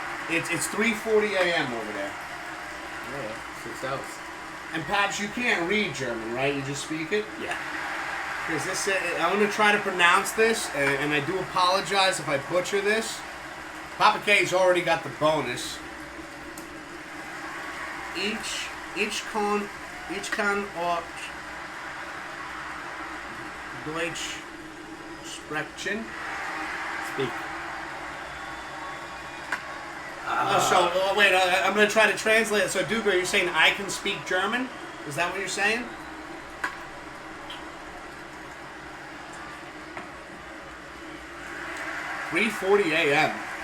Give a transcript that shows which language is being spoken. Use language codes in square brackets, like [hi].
[en] It's 3:40 a.m. over there. Yeah, 6 hours. And Paps, you can't read German, right? You just speak it. Yeah. Because this, I'm going to try to pronounce this, and I do apologize if I butcher this. Papa K's already got the bonus. [de] Ich kann auch Deutsch sprechen. [en] Speak. Wait, I'm going to try to translate it. So, Duke, are you saying I can speak German? Is that what you're saying? $3:40 a.m.